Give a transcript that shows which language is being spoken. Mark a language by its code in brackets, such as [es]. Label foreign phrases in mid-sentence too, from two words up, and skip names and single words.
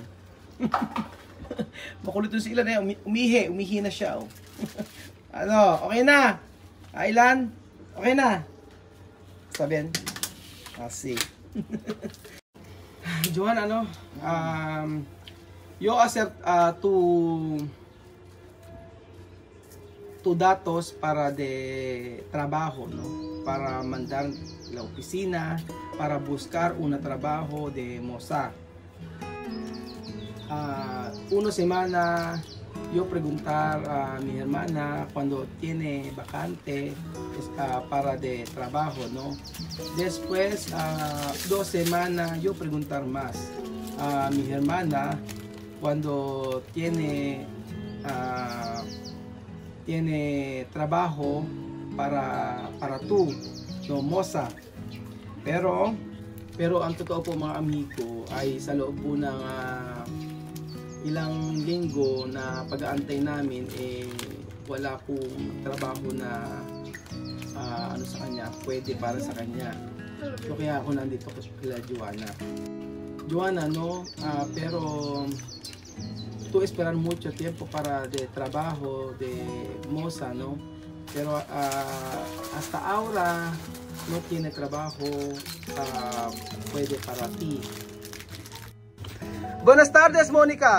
[tl] Makulit si Ilan umihi na siya. Okay na? Ilan? Okay na? Sabihin? Kasi. [es] Johan, yo accept tu datos para de trabajo, no? Para mandar la oficina para buscar una trabajo de moza. Una semana yo preguntar a mi hermana cuando tiene vacante para de trabajo, ¿no? Después 2 semanas yo preguntar más a mi hermana cuando tiene trabajo para tú, no, moza. [tl] Pero ang totoo po mga amigo ay sa loob po ng ilang linggo na pag-aantay namin wala pong trabaho na ano sa kanya, pwede para sa kanya. So kaya ako nandito kila Joanna, [es] no, pero tú esperar mucho tiempo para de trabajo de moza, no, pero hasta ahora no tiene trabajo pwede para ti. Buenas tardes, Mónica.